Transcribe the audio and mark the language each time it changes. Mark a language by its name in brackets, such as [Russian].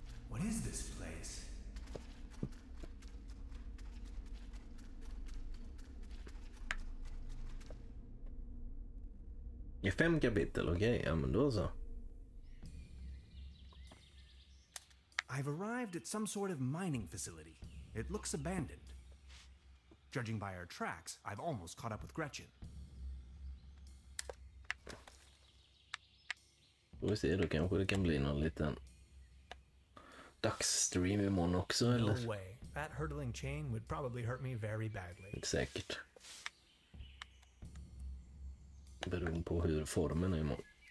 [English] What is this place? [Swedish] är 5 kapitel, okej, ja men då så. [English] I've arrived at some sort of mining facility. It looks abandoned. Judging by our tracks, I've almost caught up with Gretchen. [Swedish] Får vi se, då kanske det kan bli någon liten dagsstream imorgon också, eller? [English] No way. That hurtling chain would probably hurt me very badly. [Swedish] Säkert. Beroende på hur formen är imorgon.